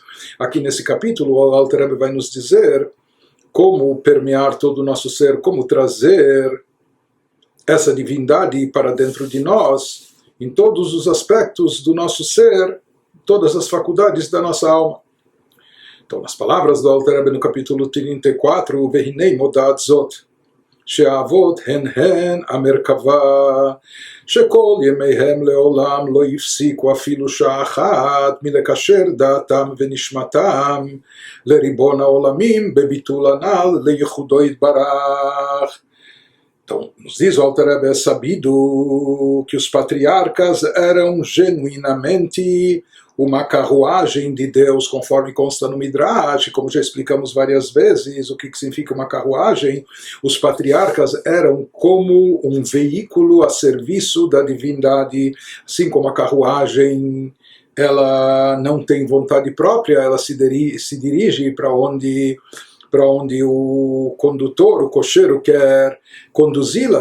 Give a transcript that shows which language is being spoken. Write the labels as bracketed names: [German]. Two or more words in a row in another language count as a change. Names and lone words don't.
[Portuguese] Aqui nesse capítulo, o Alter Rebbe vai nos dizer como permear todo o nosso ser, como trazer essa divindade para dentro de nós, em todos os aspectos do nosso ser, todas as faculdades da nossa alma. Então, nas palavras do Alter Rebbe no capítulo 34, [Hebrew] והנה מודעת זאת, שהאבות הן המרכבה, שכל ימיהם לעולם לא יפסיקו אפילו שעה אחת מלקשר דעתם ונשמתם לריבון העולמים בביטול הנ"ל לייחודו יתברך. [Portuguese] Então, nos diz o Alter Rebbe, é sabido que os patriarcas eram genuinamente uma carruagem de Deus, conforme consta no Midrash, como já explicamos várias vezes, o que significa uma carruagem. Os patriarcas eram como um veículo a serviço da divindade, assim como a carruagem ela não tem vontade própria, ela se dirige para onde o condutor, o cocheiro, quer conduzi-la.